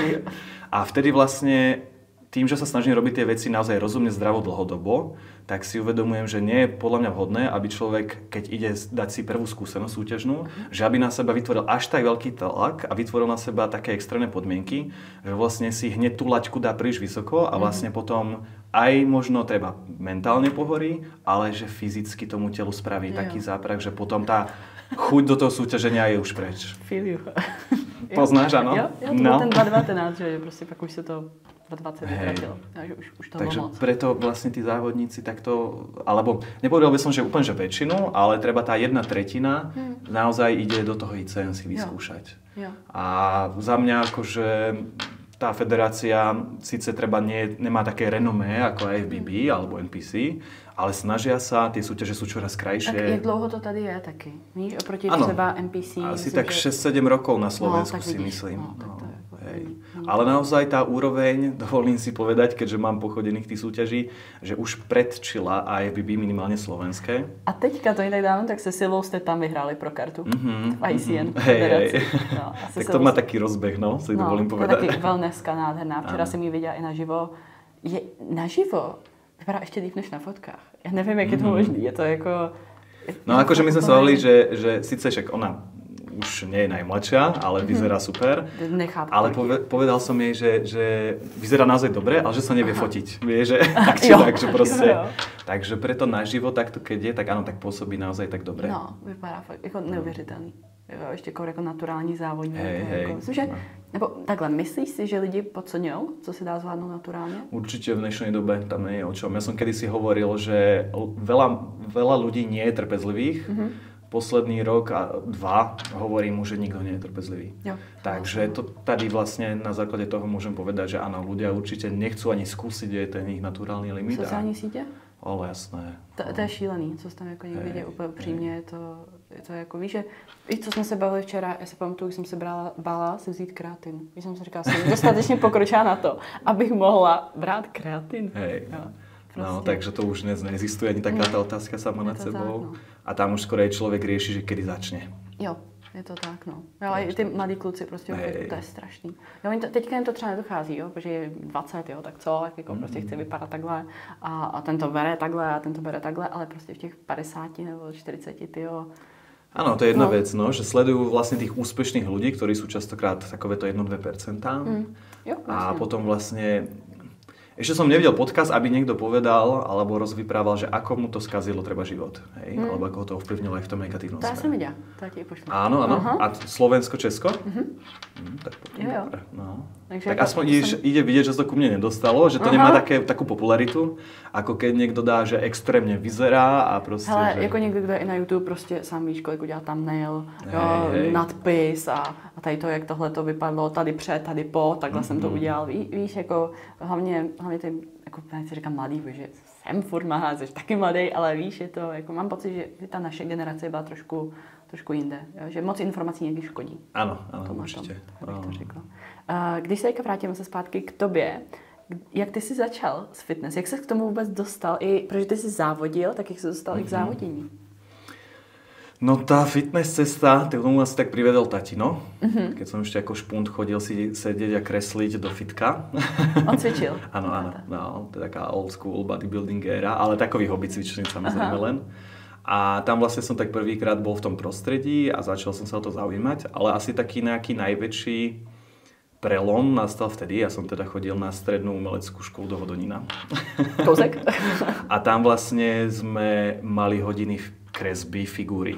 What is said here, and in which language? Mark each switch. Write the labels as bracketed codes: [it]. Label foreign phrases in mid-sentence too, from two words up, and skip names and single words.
[sk] A vtedy vlastne tým, že sa snažím robiť tie veci naozaj rozumne, zdravo, dlhodobo, tak si uvedomujem, že nie je podľa mňa vhodné, aby človek, keď ide dať si prvú skúsenosť súťažnú, že aby na seba vytvoril až tak veľký tlak a vytvoril na seba také extrémne podmienky, že vlastne si hneď tú laťku dá príliš vysoko a vlastne potom aj možno treba mentálne pohorí, ale že fyzicky tomu telu spraví taký záprah, že potom tá chuť do toho súťaženia je už preč. [en] Feel you. [sk] Poznáš, áno? [cs] Jo, to byl ten 2019, že prostě pak už se to 20 vytratilo. Takže už to takže moc. [sk] preto vlastne tí závodníci takto, alebo nepovedal by som, že úplne že väčšinu, ale treba tá 1/3 naozaj ide do toho ICN si vyskúšať. [cs] Jo. [sk] A za mňa akože tá federácia síce nemá také renomé ako IFBB alebo NPC, ale snažia sa, tie súťaže sú čoraz krajšie. [cs] Tak jak dlouho to tady je taky? Víš, oproti třeba NPC? [sk] Asi tak 6-7 rokov na Slovensku si myslím. No, Ale naozaj tá úroveň, dovolím si povedať, keďže mám pochodených tých súťaží, že už predčila IFBB minimálne slovenské. [cs] A teďka to je tak dávno, tak se Silvou jste tam vyhráli pro kartu v ICN. [sk] Hej. No, tak to má taký rozbeh, no, si dovolím povedať. [cs] To je taky wellnesska nádherná. Včera jsem ji viděla i naživo. Je naživo? Vypadá ještě líp než na fotkách. Já nevím, jak je to možné. Je to jako... [sk] No akože my sme sa hovorili, že síce však ona už nie je najmladšia, ale vyzerá super. Nechápu. Ale povedal som jej, že vyzerá naozaj dobre, ale že sa nevie fotiť. Vie, že tak či tak, že proste. [cs] Jo. [sk] Takže preto naživo takto, keď je, tak áno, tak pôsobí naozaj tak dobre. [cs] No, vypadá fakt jako neuvěřitelný. Jo, ještě jako naturální závodník. [sk] Hej. [cs] Myslím, že, nebo takhle, myslíš si, že lidi podceňují, co se dá zvládnout naturálně? [sk] Určite v dnešnej dobe tam nie je o čom. Ja som kedysi hovoril, že veľa ľudí nie je trpezlivých. Posledný rok a 2 hovorím mu, že nikto nie je trpezlivý. [cs] Jo. [sk] Takže to tady vlastne na základe toho môžem povedať, že áno, ľudia určite nechcú ani skúsiť, je ten ich naturálny limit. [cs] Sociální sítě? [sk] Ale jasné. [cs] To je šílený, co jsi tam jako někdy děje, úplně upřímně, je to jako, víš, že i co jsme se bavili včera, já si pamatuju, když jsem se bála si vzít kreatin. Když jsem si říkala, jsem dostatečně pokročila na to, abych mohla brát kreatin. [sk] Hej. [cs] Jo, [sk] no, takže to už dnes neexistuje ani taká tá otázka sama nad sebou. Tak, no. A tam už skoro človek rieši, že kedy začne. [cs] Jo. Je to tak, no. Ale i ty mladí kluci prostě, to je strašný. Jo, teďka jim to třeba nedochází, jo, protože je 20, jo, tak co, jako prostě chce vypadat takhle a ten to bere takhle a ten to bere takhle, ale prostě v těch 50 nebo 40, tyjo. [sk] Áno, to je jedna vec, no, že sledujú vlastne tých úspešných ľudí, ktorí sú častokrát takoveto 1-2%. [cs] Jo, [sk] a potom vlastne ešte som nevidel podcast, aby niekto povedal alebo rozvyprával, že ako mu to skazilo treba život, hej? Alebo ako ho to ovplyvnilo aj v tom negatívnom smere. To ja som videla, to ti pošlem. Áno. A Slovensko, Česko? Tak potom dobre. No. Tak aspoň ide vidieť, že to ku mne nedostalo, že to nemá takú popularitu, ako keď niekto dá, že extrémne vyzerá a proste... [cs] Hele, že... jako někdo, kdo je i na YouTube, prostě sám víš, kolik udělá thumbnail, nadpis a tady to, jak tohle to vypadlo, tady před, tady po, takhle jsem to udělal. Víš, jako hlavně ty, jako nechci říkám mladý, že jsem furt mladá, jsi taky mladý, ale víš, je to, jako mám pocit, že ta naše generace byla trošku jinde, jo? Že moc informací někdy škodí. Ano, určitě. Abych to řekla. Když se teďka vrátíme se zpátky k tobě, jak ty jsi začal s fitness? Jak jsi k tomu vůbec dostal? Protože ty jsi závodil, tak jak jsi dostal i k závodění? [sk] No tá fitness cesta, k tomu asi tak privedol tatino. Keď som ešte ako špunt chodil si sedieť a kresliť do fitka. [cs] On cvičil? [sk] Áno, no, to je taká [en] old school bodybuilding [sk] éra, ale takový hobby cvičný samozrejme len. A tam vlastne som tak prvýkrát bol v tom prostredí a začal som sa o to zaujímať, ale asi taký nejaký najväčší prelom nastal vtedy. Ja som teda chodil na strednú umeleckú školu do Hodonína. [cs] Kouzek? [sk] A tam vlastne sme mali hodiny kresby, figúry.